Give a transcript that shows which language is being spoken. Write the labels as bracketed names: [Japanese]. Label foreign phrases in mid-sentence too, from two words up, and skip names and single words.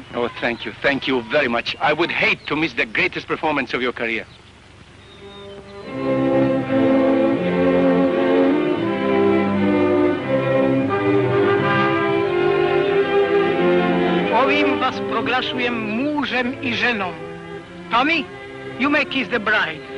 [English] Oh, thank you very much. I would hate to miss the greatest performance of your career. [Serbian] Ovim was proglašujem mužem I ženom. [English] Tommy, you may kiss the bride.